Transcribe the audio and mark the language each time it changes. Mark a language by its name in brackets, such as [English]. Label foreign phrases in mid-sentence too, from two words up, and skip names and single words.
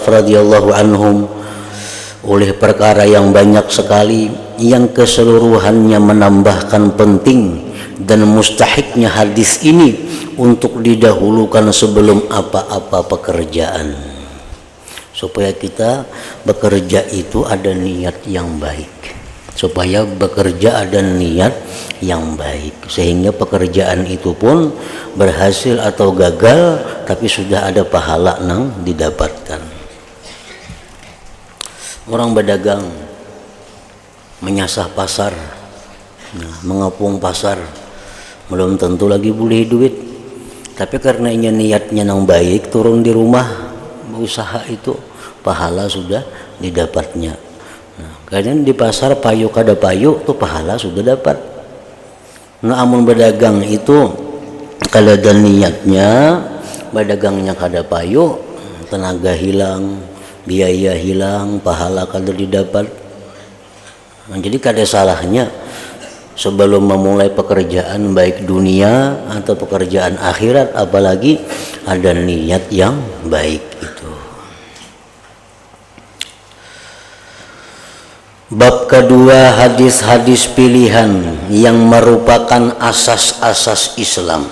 [Arabic] رضي الله عنهم [Indonesian] oleh perkara yang banyak sekali yang keseluruhannya menambahkan penting dan mustahiknya hadis ini untuk didahulukan sebelum apa-apa pekerjaan, supaya kita bekerja itu ada niat yang baik. supaya bekerja ada niat yang baik, sehingga pekerjaan itu pun berhasil atau gagal tapi sudah ada pahala nang didapatkan. [Banjar] Orang berdagang menyasah pasar, mengepung pasar, belum tentu lagi boleh duit, tapi karena ini niatnya nang baik, turun di rumah usaha itu pahala sudah didapatnya. Kadang di pasar payu kada payu tuh pahala sudah dapat. Nah, amun berdagang itu kalau ada niatnya, berdagangnya kada payu, tenaga hilang, biaya hilang, pahala kada didapat. Nah, jadi kada salahnya sebelum memulai pekerjaan baik dunia atau pekerjaan akhirat, apalagi ada niat yang baik itu. [Indonesian] Bab kedua, hadis-hadis pilihan yang merupakan asas-asas Islam.